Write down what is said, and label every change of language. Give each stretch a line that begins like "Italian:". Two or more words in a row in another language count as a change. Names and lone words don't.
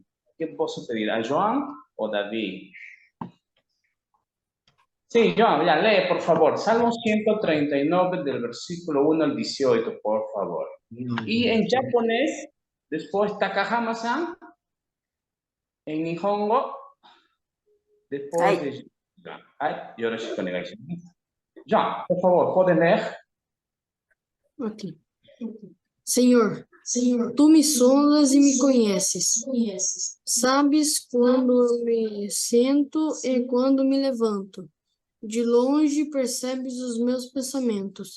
Spanish: ¿Qué puedo pedir? ¿A Joan o David? Sí, Joan, ya lee, por favor. Salmo 139 del versículo 1 al 18, por favor. Y en japonés, después Takahama-san, en Nihongo, después de Joan. Ay,
Japanese: よろしくお願いします.
Spanish: Joan, por favor, ¿pueden leer? Ok.
Portuguese: Senhor, tu me sondas e me conheces. Sabes quando eu me sento e quando me levanto. De longe percebes os meus pensamentos.